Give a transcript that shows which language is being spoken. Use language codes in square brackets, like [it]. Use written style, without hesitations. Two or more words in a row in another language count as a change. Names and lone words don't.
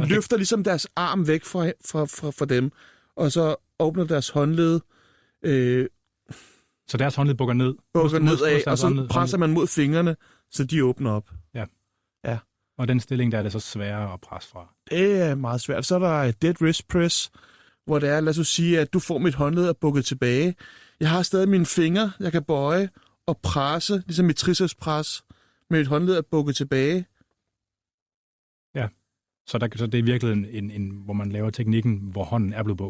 [da] Man løfter ligesom deres arm væk fra dem, og så åbner deres håndled. Så deres håndled bukker ned. Bukker nedad, og så presser man mod fingrene, så de åbner op. Ja. Og den stilling, der er det så sværere at presse fra. Det er meget svært. Så er der [en] dead wrist press, [da] hvor det er, lad os sige, at du får mit håndled bukket tilbage. Jeg har stadig mine fingre, jeg kan bøje og presse, ligesom mit tricepspres, med et håndled bukket tilbage. Ja, så det er virkelig en hvor man laver teknikken, hvor hånden er blevet bukket.